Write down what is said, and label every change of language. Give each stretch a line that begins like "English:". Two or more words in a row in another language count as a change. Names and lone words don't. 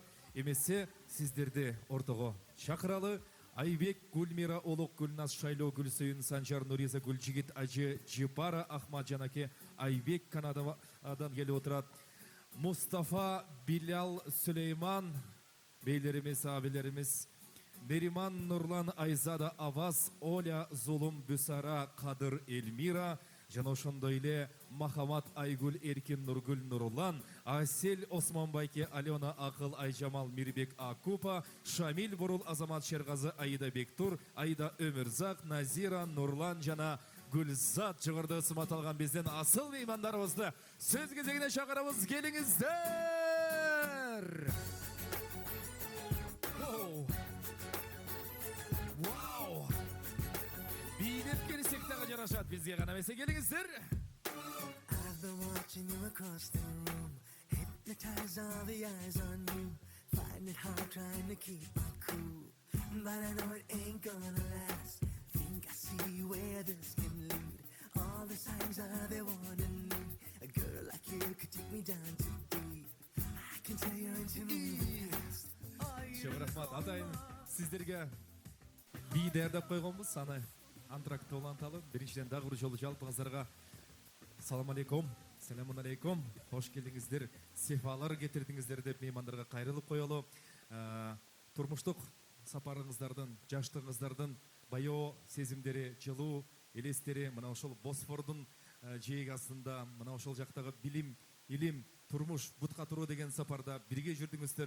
Kyrgyz: Эмесе сиздерди ортого чакыралы. Айбек, Гүлмира, Олук, Гүлназ, Шайло, Гүлсөйүн, Санжар, Нуриза, Гүлжигит, Ажы, Жипара, Ахмаджан аке, Айбек Канададан келип отурат. Мустафа, Билал, Сулейман, бейлерimiz, abilerimiz, Neriman, Nurlan, Ayzada, Avaz, Oля, Zulum, Büsara, Kadir, Elmira, жана ошондой эле Махамат Айгүл Эркин Нургүл Нурлан, Асель Османбайке Алена Акыл Айжамал Мирбек Акупа, Шамил Бурул Азамат Шерғазы Аида Бектур, Аида Өмүрзак, Назира Нурлан жана Гүлзат жогоруда сымат алган биздин асыл меймандарыбызды сөз кезегине чакырабыз, келиңиздер. Вау! Бийлеп келсек дагы жарашат бизге гана эмесе, келиңиздер.
English: I've been watching you across the room, hypnotized all the eyes on you. Find it hard trying to keep it cool, but I know it ain't gonna last. Think I see where this can lead. All the signs are there wanting me. A girl like you could take me down too deep. I can tell you're into moving fast.
Kyrgyz: Чоң рахмат. Атайын сиздерге бий даярдап койгонбуз. Аны антракты уланталы. Биринчиден дагы бир жолу жалпыңыздарга салам алейкум. Саламун алейкум. Хош келдиңиздер. Сефалар кетирдиңиздер деп меймандарга кайрылып коелу. Турмуштук сапарыңыздардын, жаштыгыңыздардын баяу сезимдери, жылуу элестери мына ошол Босфордун жээги астында, мына ошол жактагы билим, илим, турмуш, бутка туруу деген сапарда бирге жүрдүңүздөр.